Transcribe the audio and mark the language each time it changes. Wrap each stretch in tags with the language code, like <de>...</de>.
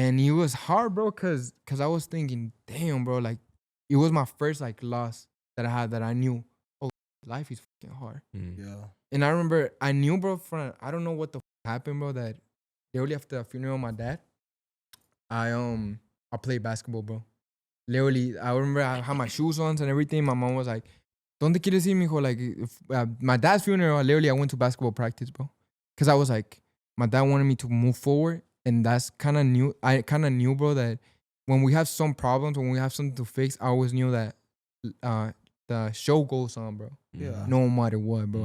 <en>And it was hard, bro, cause I was thinking, damn, bro, like it was my first like loss that I had that I knew, oh, life is fucking hard. Yeah. And I remember I knew, bro, I don't know what the happened, bro, that literally after the funeral of my dad, I played basketball, bro. Literally, I remember I had my shoes on and everything. My mom was like,</en> <es>¿Dónde quieres ir, mijo?</es> <en>Like, my dad's funeral, literally, I went to basketball practice, bro. Because I was like, my dad wanted me to move forward. And that's kind of new. I kind of knew, bro, that when we have some problems, when we have something to fix, I always knew that the show goes on, bro. Yeah. No matter what, bro.</en>